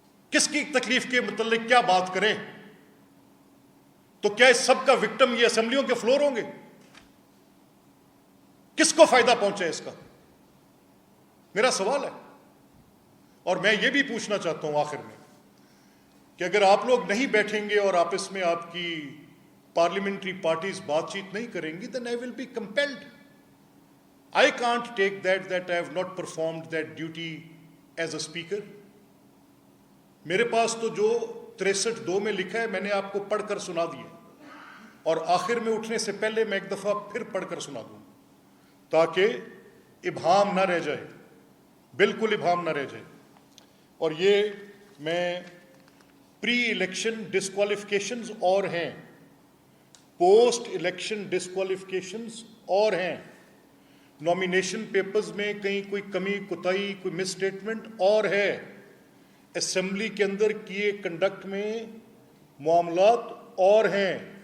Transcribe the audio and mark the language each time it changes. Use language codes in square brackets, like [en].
[ur] کس کی تکلیف کے متعلق کیا بات کریں؟ تو کیا اس سب کا وکٹم یہ اسمبلیوں کے فلور ہوں گے؟ کس کو فائدہ پہنچا اس کا؟ میرا سوال ہے. اور میں یہ بھی پوچھنا چاہتا ہوں آخر میں کہ اگر آپ لوگ نہیں بیٹھیں گے اور آپس میں آپ کی پارلیمنٹری پارٹیز بات چیت نہیں کریں گی, [en] then I will be compelled. I can't take that I have not performed that duty as a speaker. [ur] میرے پاس تو جو 63(2) میں لکھا ہے میں نے آپ کو پڑھ کر سنا دیا, اور آخر میں اٹھنے سے پہلے میں ایک دفعہ پھر پڑھ کر سنا دوں تاکہ ابہام نہ رہ جائے, بالکل ابہام نہ رہ جائے. اور یہ میں پری الیکشن ڈسکوالیفیکیشنز اور ہیں, پوسٹ الیکشن ڈسکوالیفیکیشنز اور ہیں, نامینیشن پیپرز میں کہیں کوئی کمی کوتاہی کوئی مس اسٹیٹمنٹ اور ہے, اسمبلی کے اندر کیے کنڈکٹ میں معاملات اور ہیں.